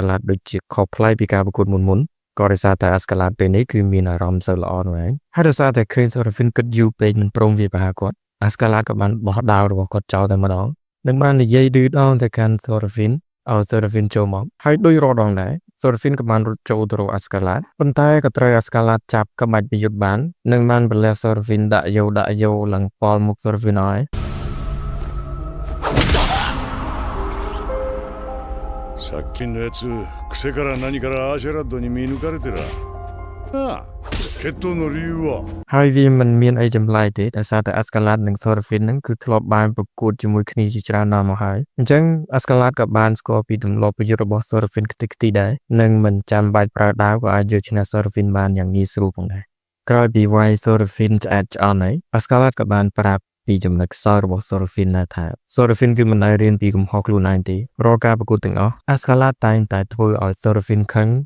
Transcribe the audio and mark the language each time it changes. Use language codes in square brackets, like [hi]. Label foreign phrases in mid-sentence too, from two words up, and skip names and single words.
[km] ឡាតដូចជាខុសប្លែកពីការប្រកួតមុនក៏ដោយសារតែអាស្កាឡាតពេលនេះគឺមានអារម្មណ៍សូវល្អនោះឯងហើយដោយសារតែឃើញ Sorafin គិតយូរពេកមិនព្រមវាប្រហារគាត់អាស្កាឡាតក៏បានបោះដាវរបស់គាត់ចោលតែម្ដងនិងបាននិយាយឌឺដងទៅកាន់ Sorafin ឲ្យ Sorafin ចូលមកហើយដូចរាល់ដងដែរ Sorafin ក៏បានរត់ចូលទៅរកអាស្កាឡាតប៉ុន្តែក៏ត្រូវអាស្កាឡាតចាប់ក្បាច់ប្រយុទ្ធបាននិងបានបលះ Sorafin ដាក់យោឡើងប៉លមុខ Sorafin ឲ្យ [ja] さっきのやつ癖から何からアーシェラッドに見抜かれてらああ決闘の理由は [km] ហើយវាមិនមានអីចម្លែកទេតែសារតែអាស្កាឡាតនិង Sorafin ហ្នឹងគឺធ្លាប់បានប្រកួតជាមួយគ្នាជាច្រើនដងមកហើយអញ្ចឹងអាស្កាឡាតក៏បានស្គាល់ពីទម្លាប់ប្រយុទ្ធរបស់ Sorafin ខ្ទេចខ្ទីដែរនិងមិនចាំបាច់ប្រើ ដាវក៏អាចយកឈ្នះ Sorafin បានយ៉ាងងាយស្រួលផងដែរក្រោយពីវាយ Sorafin ឆ្អែតឆ្អន់ហើយអាស្កាឡាតក៏បានប្រាប់ពីចំណុចខ្សោយរបស់ Sorafin ថា Sorafin គឺមិនដែលរៀនពីកំហុសខ្លួនឯងទេរាល់ការប្រកួតទាំងអស់អាស្កាឡាតតែងតែធ្វើឲ្យ Sorafin ខឹង